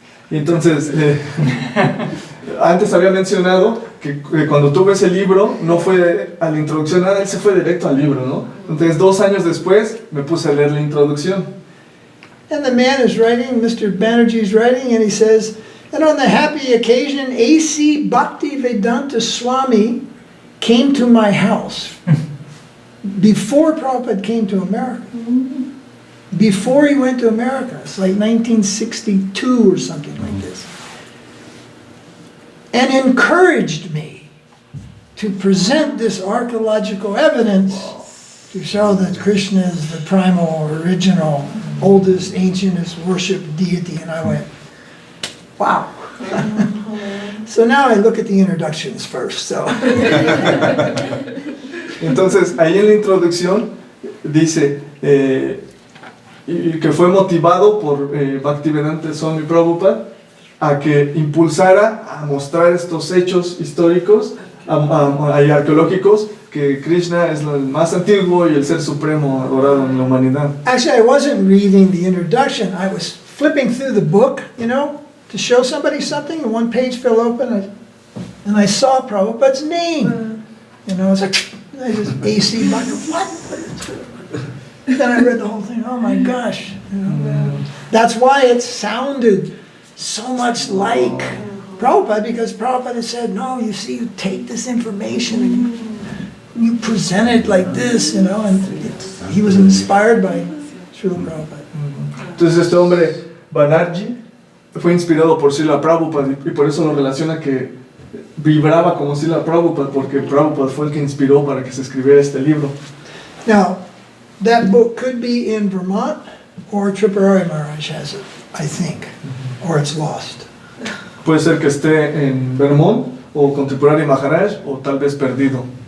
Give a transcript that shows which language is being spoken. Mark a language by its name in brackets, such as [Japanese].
[Spanish] Y entonces, antes había mencionado que cuando tuve ese libro, no fue a la introducción, nada, él se fue directo al libro, ¿no? Entonces, 2 años después, me puse a leer la introducción. [English] And the man is writing, Mr. Banerjee is writing, and he says, and on the happy occasion, A.C. Bhaktivedanta Swami came to my house before Prabhupada came to America. Before he went to America. It's like 1962 or something like this. And encouraged me to present this archaeological evidence to show that Krishna is the primal, original, oldest, ancientest worshipped deity. And I went, wow. So now I look at the introductions first. So [Spanish] Entonces, ahí en la introducción dice y que fue motivado por Bhaktivedanta Swami Prabhupada a que impulsara a mostrar estos hechos históricos y arqueológicos, que Krishna es el más antiguo y el ser supremo adorado en la humanidad. [English] actually, I wasn't reading the introduction. I was flipping through the book, to show somebody something, and one page fell open, and I saw Prabhupada's name. It's like, I just AC, like, what? Then I read the whole thing, oh my gosh. That's why it sounded so much like Prabhupada, because Prabhupada said, no, you see, you take this information and you present it like this, and he was inspired by Srila Prabhupada. [Spanish] Entonces este hombre, Banerjee, fue inspirado por Srila Prabhupada y por eso lo relaciona que vibraba como Srila Prabhupada, porque Prabhupada fue el que inspiró para que se escribiera este libro. [English] Now, that book could be in Vermont, or Tripurari Maharaj has it, I think, or it's lost. [Spanish] Puede ser que esté en Vermont o con Tripurari Maharaj o tal vez perdido.